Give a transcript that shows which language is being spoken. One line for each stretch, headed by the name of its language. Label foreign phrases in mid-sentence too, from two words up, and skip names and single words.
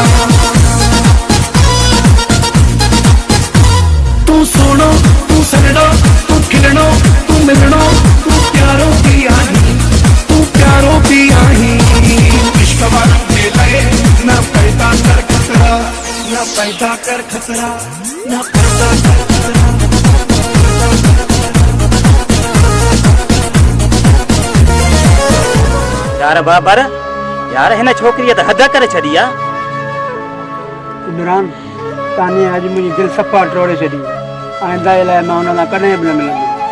Sindhi: तू सोनो तू सनड़ो तू खिलनो तू मिलनो तू प्यारो भी आही इश्क वारन दे दे ना पैदा कर खतरा ना पैदा कर खतरा ना पैदा कर खतरा यार बाबर यार हिन छोकरीअ त हद करे छॾी आ इमरान ताने अॼु मुंहिंजी दिलि सफ़ा टोड़े छॾी आइंदा जे लाइ मां हुन सां कॾहिं बि न मिलंदुमि